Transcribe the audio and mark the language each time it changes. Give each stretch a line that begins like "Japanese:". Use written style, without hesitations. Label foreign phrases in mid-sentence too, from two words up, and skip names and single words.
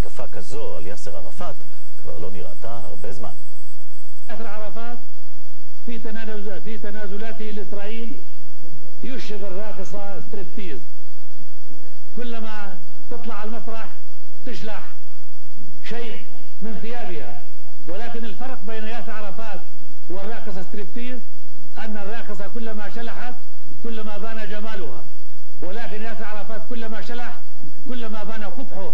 Hebrew: כזו על יאסר ערפאת כבר לא נראתה הרבה זמן.
Arabic: יאסר ערפאת في تنازلاته لإسرائيل يشبه الراقصة ستريبتيز. كلما تطلع على المسرح تشلح شيء من ثيابها، ولكن الفرق بين ياسر عرفات والراقصة ستريبتيز أن الراقصة كلما شلحت كلما بان جمالها، ولكن ياسر عرفات كلما شلح كلما بان قبحه.